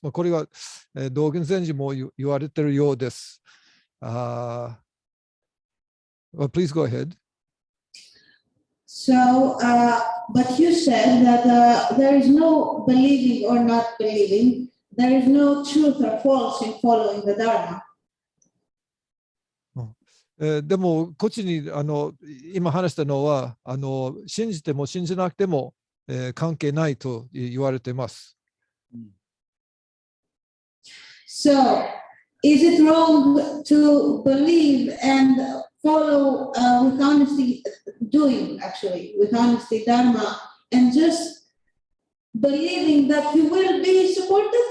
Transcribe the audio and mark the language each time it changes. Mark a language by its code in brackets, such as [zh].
[ja] これは、道元禅師も言われているようです。 [en] Well, please go ahead. So, but you said that there is no believing or not believing. There is no truth or false in following the Dharma. [ja] でも、こっちに今話したのは信じても信じなくても、関係ないと言われています。 [en] So, is it wrong to believe and follow with honesty, with honesty Dharma, and just believing that you will be supported?